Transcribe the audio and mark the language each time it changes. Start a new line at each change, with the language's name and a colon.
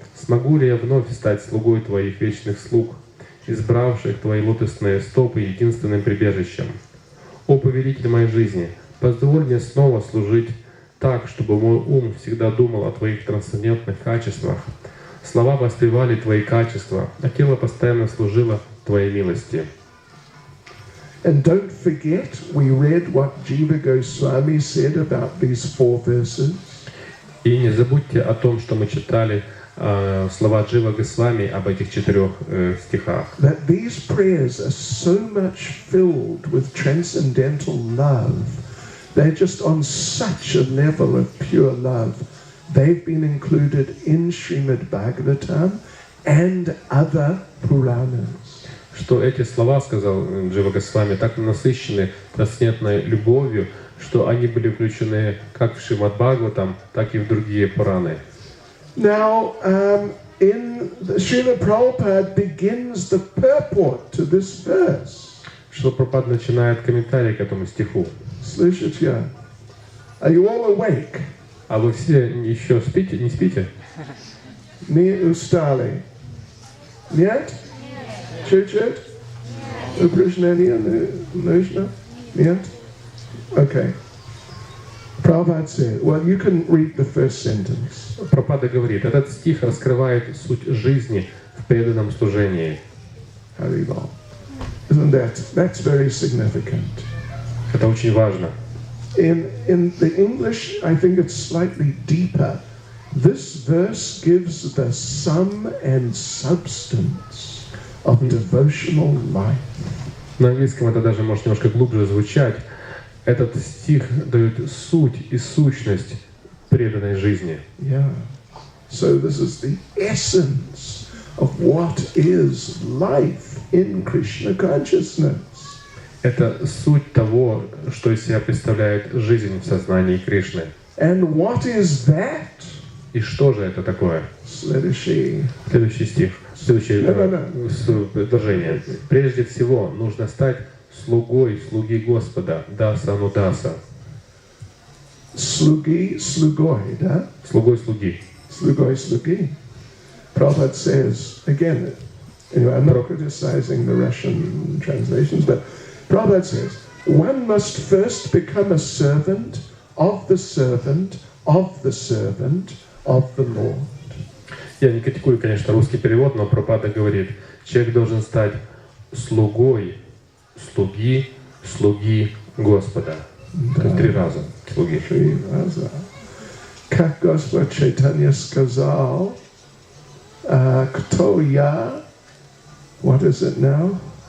Russian: смогу ли я вновь стать слугой Твоих вечных слуг, избравших Твои лотосные стопы единственным прибежищем? О повелитель моей жизни, позволь мне снова служить так, чтобы мой ум всегда думал о Твоих трансцендентных качествах, слова воспевали Твои качества, а тело постоянно служило Твоей милости.
English: And don't forget, we read what Jiva Goswami said about these 4 verses.
Russian: И не забудьте о том, что мы читали слова Джива Госвами об этих 4 стихах.
English: That these prayers are so much filled with transcendental love. They're just on such a level of pure love. They've been included in Srimad Bhagavatam and other Puranas.
Russian: Что эти слова, сказал Джива Госвами, так насыщены трансцендентной любовью, что они были включены как в Шримад Бхагаватам, так и в другие Пураны.
English: Now, Srila Prabhupada begins the purport to this verse.
Russian: Что Прабхупад начинает комментарий к этому стиху. Слышите?
English: Are you all awake?
Russian: А вы все еще спите? Не спите? Не устали? Нет? Чуть-чуть? Упражнение нужно? Нет? Okay.
English: Prabhupada said, well, you can read the first sentence.
Russian: Прабхупада говорит, этот стих раскрывает суть жизни в преданном служении.
Sanskrit: Haribol.
English: Isn't that's very significant.
Russian: Это очень важно.
English: In the English, I think it's slightly deeper. This verse gives the sum and substance of devotional life.
Russian: На английском это даже может немножко глубже звучать. Этот стих дает суть и сущность преданной жизни.
English: Yeah. So this is the essence of what is life in Krishna consciousness.
Russian: Это суть того, что из себя представляет жизнь в сознании Кришны.
English: And what is that?
Russian: И что же это такое? Следующий стих, следующее предложение. Прежде всего нужно стать слугой слуги Господа, даса анудаса. Слугой, да? Слугой слуги. Слуги.
English: Prabhupada says, again, anyway, I'm not criticizing the Russian translations, but Prabhupada says, one must first become a servant of the servant of the servant of the Lord.
Russian: Я не критикую, конечно, русский перевод, но Прабхупада говорит, человек должен стать слугой слуги Господа. Да. 3 раза слуги. 3 раза. Как Господь Чайтанья сказал, кто я,
English: what is it now?